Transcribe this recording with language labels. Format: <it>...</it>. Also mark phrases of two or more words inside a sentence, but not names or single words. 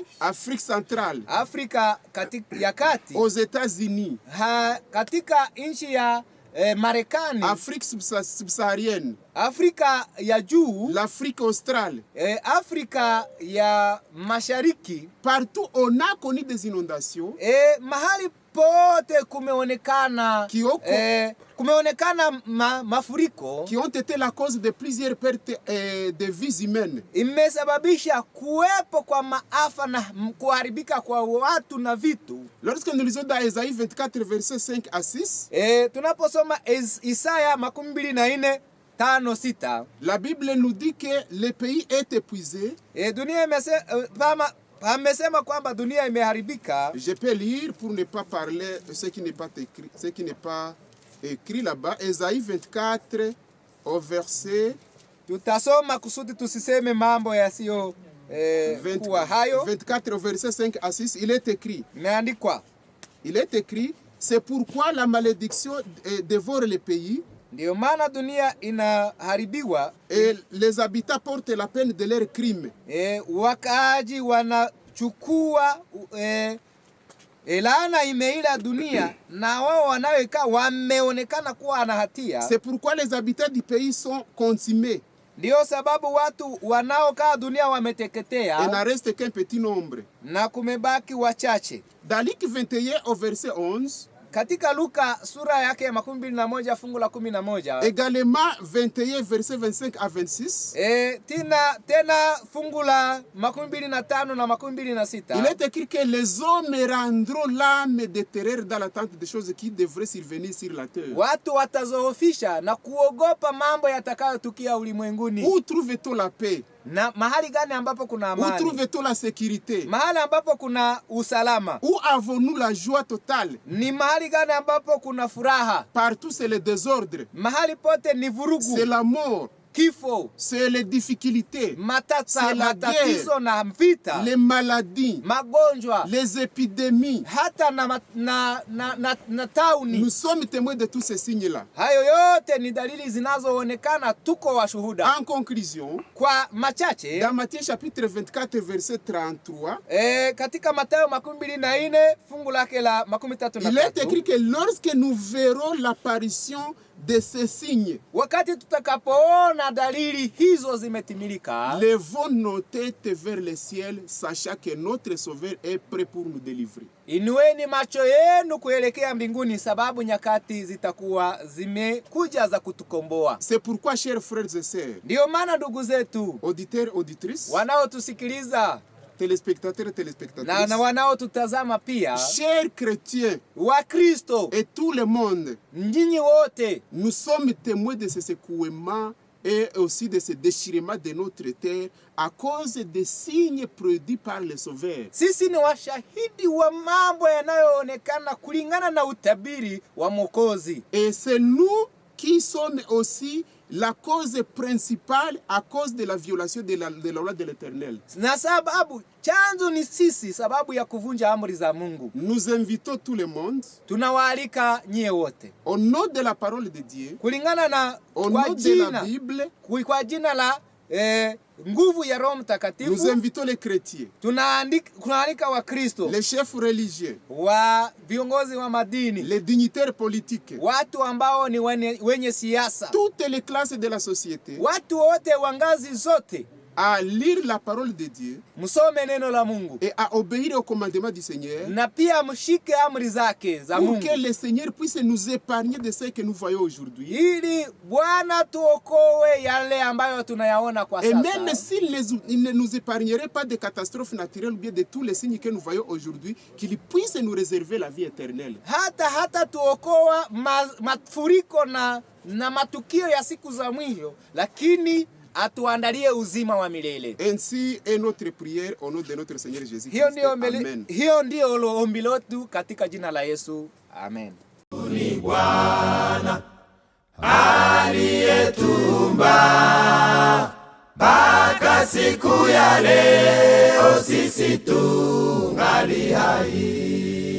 <fr>Afrique centrale,</fr> <sw>Afrika ya kati,</sw> <fr>aux États-Unis,</fr> <sw>katika nchi ya Marekani,</sw> <fr>Afrique subsaharienne,</fr> <sw>Afrika ya juu,</sw> <fr>l'Afrique australe,</fr> <sw>Afrika ya mashariki,</sw> <fr>partout on a connu des inondations.</fr> <sw>Mahali pote kumeonekana mafuriko</sw> <fr>qui ont été la cause de plusieurs pertes de vies humaines.</fr> <sw>Imesababisha kuwepo kwa maafa na kuharibika kwa watu na vitu.</sw> <fr>Lorsque nous lisons dans Isaïe 24 versets 5 à 6,</fr> <sw>tunaposoma Isaya 24:5-6,</sw> <fr>la Bible nous dit que le pays est épuisé.</fr> <sw>Dunia amesema kwamba dunia imeharibika.</sw> <fr>Je peux lire pour ne pas parler ce qui n'est pas écrit là-bas. Isaïe 24 au verset,</fr> <sw>tutasoma kusudi tusiseme mambo yasiyo kuwa hayo.</sw> <fr>24 au verset 5 à 6, il est écrit.</fr> <sw>Imeandikwa.</sw> <fr>Il est écrit, c'est pourquoi la malédiction dévore le pays.</fr> <sw>Ndio maana dunia inaharibiwa,</sw> <fr>et les habitants portent la peine de leurs crimes.</fr> <sw>Wakaaji wanachukua laana imeila dunia na wao wanaoikaa wameonekana kuwa na hatia.</sw> <fr>C'est pourquoi les habitants du pays sont consumés.</fr> <sw>Ndio sababu watu wanaokaa dunia wameteketea.</sw> <fr>Il n'en reste qu'un petit nombre.</fr> <sw>Na kumebaki wachache.</sw> <fr>Dans Luc 21 au verset 11,</fr> <sw>katika Luka sura yake ya 21 fungu la 11,</sw> <fr>également 21 verset 25 à 26,</fr> <sw>tena fungu la 25 na 26,</sw> <fr>il est écrit que les hommes rendront l'âme de terreur dans l'attente des choses qui devraient survenir sur la terre.</fr> <sw>Watu watazoofisha na kuogopa mambo yatakayotukia ulimwenguni.</sw> <fr>Où trouve-t-on la paix?</fr> <sw>Na mahali gani ambapo kuna amani?</sw> <fr>Où trouve-t-on la sécurité?</fr> <sw>Mahali ambapo kuna usalama.</sw> <fr>Où avons-nous la joie totale?</fr> <sw>Ni mahali gani ambapo kuna furaha?</sw> <fr>Partout c'est le désordre.</fr> <sw>Mahali pote ni vurugu.</sw> <fr>C'est la mort.</fr> <sw>Kifo.</sw> <fr>C'est les difficultés. C'est la guerre.</fr> <sw>Na vita.</sw> <fr>Les maladies.</fr> <sw>Magonjwa.</sw> <fr>Les épidémies.</fr> <sw>Hata na tauni.</sw> <fr>Nous sommes témoins de tous ces signes-là.</fr> <sw>Hayo yote ni dalili zinazoonekana, tuko washuhuda.</sw> <fr>En conclusion,</fr> <sw>kwa machache,</sw> <fr>dans Matthieu chapitre 24 verset 33,</fr> <sw>katika Mathayo 24 fungu lake la 33,</sw> <fr>il est écrit que lorsque nous verrons l'apparition de ces signes,</fr> <sw>wakati tutakapoona dalili hizo zimetimilika,</sw> <fr>levons nos têtes vers le ciel, sachant que notre Sauveur est prêt pour nous délivrer.</fr> <sw>Inueni macho yenu kuelekea mbinguni, sababu nyakati zitakuwa zimekuja za kutukomboa.</sw> <fr>C'est pourquoi, chers frères et sœurs,</fr> <sw>ndio maana ndugu zetu,</sw> <fr>auditeurs, auditrices,</fr> <sw>wanaotusikiliza,</sw> <fr>téléspectateurs et téléspectatrices,</fr> <sw>na wanaotutazama pia,</sw> <fr>chers chrétiens</fr> <sw>wa Kristo,</sw> <fr>et tout le monde,</fr> <sw>nyinyi wote,</sw> <fr>nous sommes témoins de ce secouement et aussi de ce déchirement de notre terre à cause des signes produits par le Sauveur.</fr> <sw>sisi ni washahidi wa mambo yanayoonekana kulingana na utabiri wa Mwokozi.</sw> <fr>Et c'est nous qui sommes aussi la cause principale à cause de la violation de la loi de l'Éternel.</fr> <sw>Na sababu chanzo ni sisi, sababu ya kuvunja amri za Mungu.</sw> <fr>Nous invitons tout le monde,</fr> <sw>Tunawaalika nyie wote,</sw> <fr>au nom de la parole de Dieu,</fr> <sw>kulingana na</sw> <fr>au</fr> <sw>kwa</sw> <fr>nom de la</fr> <sw>jina,</sw> <fr>Bible,</fr> <sw>kwa jina la nguvu ya Roho Mtakatifu,</sw> <fr>nous invitons les chrétiens,</fr> <sw>tunaalika wa Kristo,</sw> <fr>les chefs religieux,</fr> <sw>wa viongozi wa madini,</sw> <fr>les dignitaires politiques,</fr> <sw>watu ambao ni wenye siasa,</sw> <fr>toutes les classes de la société,</fr> <sw>watu wote wa ngazi zote,</sw> <fr>à lire la parole de Dieu</fr> <sw>msome neno la Mungu</sw> <fr>et à obéir au commandement du Seigneur,</fr> <sw>na pia mshike amri zake za</sw> <fr>pour</fr> <sw>Mungu,</sw> <fr>que le Seigneur puisse nous épargner de ce que nous voyons aujourd'hui.</fr> <sw>ili Bwana tuokoe yale ambayo tunayaona kwa</sw> <fr>Et</fr> <sw>sasa.</sw> <fr>même s'il ne nous épargnerait pas de catastrophes naturelles ou bien de tous les signes que nous voyons aujourd'hui, qu'il puisse nous réserver la vie éternelle.</fr> <sw>hata tuokoa mafuriko na matukio ya siku za mwisho, lakini atuandalie uzima wa milele.</sw> <fr>Ainsi est notre prière au nom de notre Seigneur Jésus</fr> <sw>Hiyo</sw> <fr>Christ. Amen.</fr> <sw>ndio ombi letu katika jina la Yesu. Amen. Ni Bwana aliyetuumba mpaka siku ya leo sisi tungali hai.</sw>